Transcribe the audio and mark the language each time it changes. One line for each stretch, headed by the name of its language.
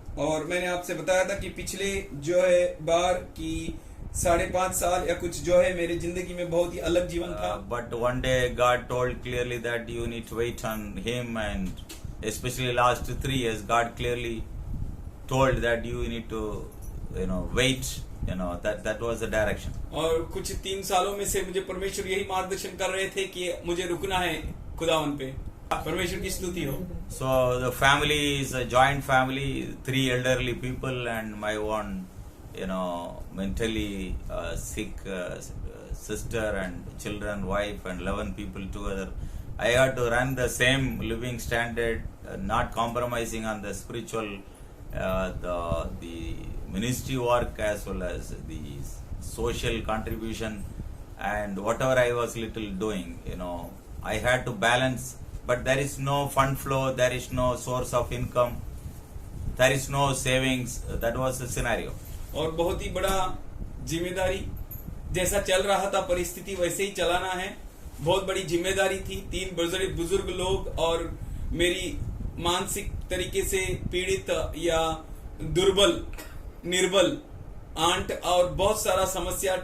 Hindi: और मैंने आपसे बताया था कि पिछले जो है बार की 5.5 साल या कुछ जो है मेरी जिंदगी में बहुत ही अलग जीवन था.
English: But one day God told clearly that you need to wait on Him, and especially last 3 years God clearly told that you need to wait. That was the direction.
Hindi: और कुछ 3 सालों में से मुझे परमेश्वर यही मार्गदर्शन कर रहे थे कि मुझे रुकना है खुदावन पे. परमेश्वर की स्तुति हो.
English: So the family is a joint family, 3 elderly people and my one mentally sick sister and children, wife, and 11 people together. I had to run the same living standard, not compromising on the spiritual, the ministry work as well as the social contribution and whatever I was little doing. I had to balance, but there is no fund flow, there is no source of income, there is no savings. That was the scenario.
Hindi: और बहुत ही बड़ा जिम्मेदारी, जैसा चल रहा था परिस्थिति वैसे ही चलाना है. बहुत बड़ी जिम्मेदारी थी. 3 बुजुर्ग लोग और मेरी मानसिक तरीके से पीड़ित या दुर्बल निर्बल आंट और बहुत सारा समस्या.